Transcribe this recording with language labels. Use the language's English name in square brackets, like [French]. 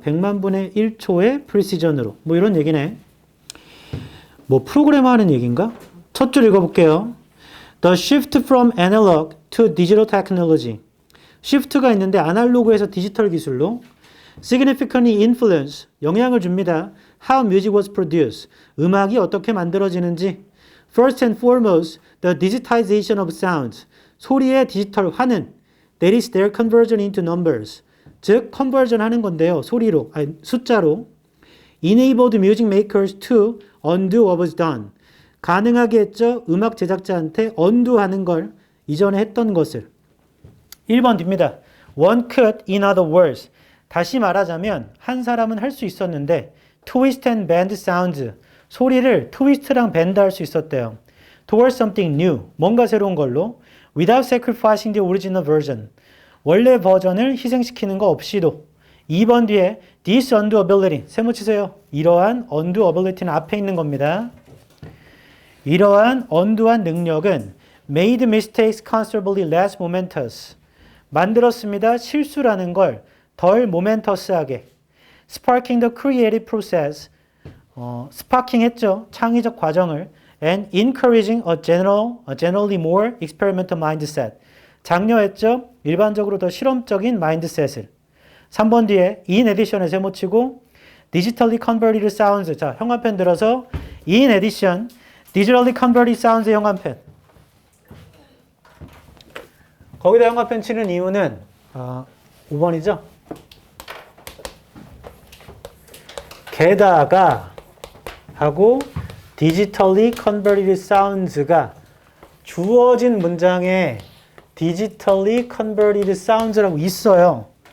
[Korean] 100만 분의 1초의 precision으로. 이런 얘기네. 프로그램화하는 얘기인가? 첫 줄 읽어볼게요. [English] The shift from analog to digital technology. [Korean] shift가 있는데 아날로그에서 디지털 기술로 [English] significantly influence, [Korean] 영향을 줍니다. [English] How music was produced, [Korean] 음악이 어떻게 만들어지는지. [English] First and foremost, the digitization of sounds, [Korean] 소리의 디지털화는 [English] that is their conversion into numbers, [Korean] 즉 컨버전 하는 건데요. 소리로, 숫자로. [English] enabled music makers to undo what was done, [Korean] 가능하게 했죠. 음악 제작자한테 undo 하는 걸, 이전에 했던 것을. 1번 뒤입니다. [English] One could, in other words, [Korean] 다시 말하자면 한 사람은 할 수 있었는데 [English] twist and bend sounds, [Korean] 소리를 트위스트랑 밴드 할 수 있었대요. [English] towards something new, [Korean] 뭔가 새로운 걸로 [English] without sacrificing the original version, [Korean] 원래 버전을 희생시키는 거 없이도. 2번 뒤에 [English] this undo ability, [Korean] 세모 치세요. 이러한 undo ability는 앞에 있는 겁니다. 이러한 undo한 능력은 [English] made mistakes considerably less momentous, [Korean] 만들었습니다. 실수라는 걸 덜 모멘터스하게. [English] sparking the creative process, [Korean] 스파킹 했죠. 창의적 과정을. [English] and encouraging a generally more experimental mindset, [Korean] 장려했죠. 일반적으로 더 실험적인 마인드셋을. 3번 뒤에 [English] in addition에 세모치고 digitally converted sounds, [Korean] 자 형광펜 들어서 [English] in addition digitally converted sounds의 형광펜. [Korean] 거기다 형광펜 치는 이유는 5번이죠. 게다가 하고 [English] digitally converted sounds [Korean] 가 주어진 문장에 digitally converted sounds라고 있어요.